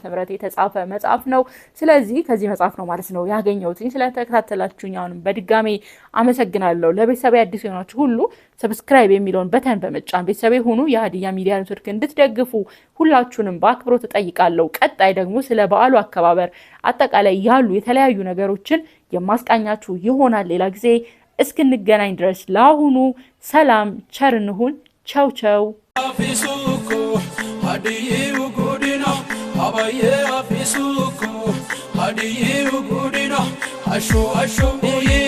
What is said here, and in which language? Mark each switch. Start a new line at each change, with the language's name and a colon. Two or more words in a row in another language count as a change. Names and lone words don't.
Amharic: የተጻፈ መጽሐፍ ነው። ስለዚህ ከዚህ መጽሐፍ ነው ማለት ነው ያገኘሁት። ስለተከታተላችሁኝ አሁንም በድጋሜ አመሰግናለሁ። ለቤተሰብ አዲስ የሆናችሁ ሁሉ ሰብስክራይብ የሚለውን በተን በመጫን ቤተሰብ ሁኑ። የሀዲያ ሚዲያ ኔትወርክ እንድትደግፉ ሁላችሁንም በአክብሮት እጠይቃለሁ። ቀጣይ ደግሞ ስለ በዓሉ አከባበር አጠቃላይ ያሉ የተለያዩ ነገሮችን የማስቃኛችሁ ይሆናል ሌላ ጊዜ እስክንገናኝ ድረስ ለአሁኑ ሰላም ቸር እንሁን።
Italian: Ciao ciao.
Hadiyya: Afisuko hadiyu gudina abaye afisuko hadiyu gudina asho